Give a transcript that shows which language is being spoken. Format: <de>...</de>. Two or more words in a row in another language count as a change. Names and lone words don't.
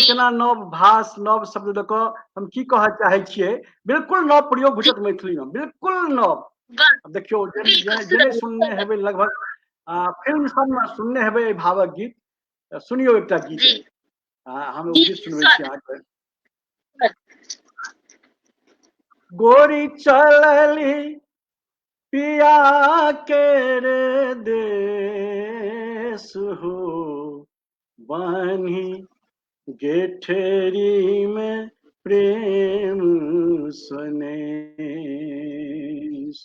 <mai>केना नव भाष नव शब्द दऽ कऽ हम की कहऽ चाहै छियै, बिल्कुल नव प्रयोग बुझत मैथिली में, बिल्कुल नव। बस देखियो बिल्कुल जेने सुनने हेबै लगभग फिल्म सब में सुनने हेबै एहि भावक गीत। सुनियो एकटा गीत जी है, हम जी गीत जी सुनबै छी अहाँके। गोरी चलली पिया के रे देश हो, बान्ही गेठरी में प्रेम सनेश।</mai>